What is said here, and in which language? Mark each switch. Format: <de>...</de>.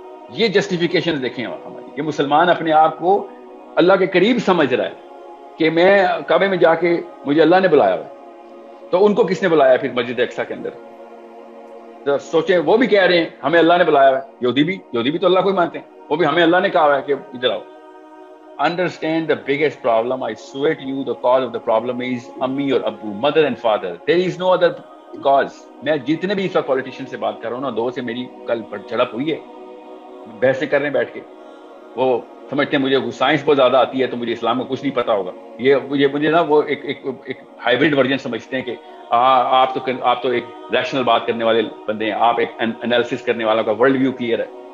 <ur>یہ جسٹیفیکیشن دیکھیں ہماری, یہ مسلمان اپنے آپ کو اللہ کے قریب سمجھ رہا ہے کہ میں کعبے میں جا کے مجھے اللہ نے بلایا ہوا. تو ان کو کس نے بلایا پھر مسجد اقصی کے اندر؟ سوچیں, وہ بھی کہہ رہے ہیں ہمیں اللہ نے بلایا ہوا ہے. یہودی بھی تو اللہ کو ہی مانتے ہیں, وہ بھی ہمیں اللہ نے کہا ہوا ہے کہ ادھر آؤ.</ur> <en>Understand the biggest problem. I swear to you, the cause of the problem is Ammi or Abu, mother and father. There is no other cause.</en> <ur>میں جتنے بھی اس وقت پولیٹیشین سے بات کر رہا ہوں نا, دو سے میری کل جھڑپ ہوئی ہے, بحثیں کر رہے ہیں بیٹھ کے. وہ سمجھتے ہیں مجھے سائنس بہت زیادہ آتی ہے تو مجھے اسلام کو کچھ نہیں پتا ہوگا. یہ مجھے نا وہ ایک ہائیبرڈ ورژن سمجھتے ہیں کہ آپ تو ایک ریشنل بات کرنے والے بندے ہیں, آپ ایک انالیسس کرنے والا کا ورلڈ ویو کلیئر ہے.</ur>